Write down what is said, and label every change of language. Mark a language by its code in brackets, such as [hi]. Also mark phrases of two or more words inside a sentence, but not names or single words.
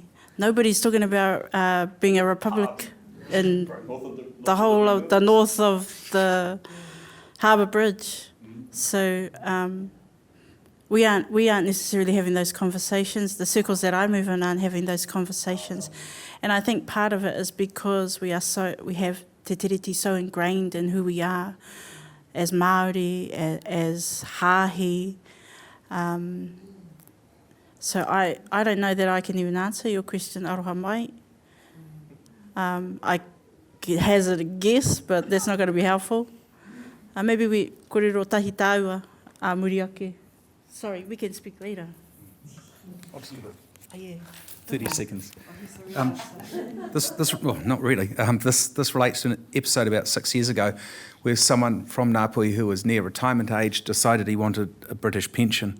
[en] Nobody's talking about being a republic in the whole of the north of the Harbour Bridge. So we aren't necessarily having those conversations. The circles that I move in aren't having those conversations. And I think part of it is because we have [mi] te tiriti [en] so ingrained in who we are as Māori, as Hāhi. So I don't know that I can even answer your question, [mi] aroha mai. [en] I hazard a guess, but that's not going to be helpful. [mi] Maybe we korero tahi tāua muri ake. [en] Sorry, we can speak later. Yeah. 30 seconds. Not really. This relates to an episode about 6 years ago where someone from Ngāpuhi who was near retirement age decided he wanted a British pension.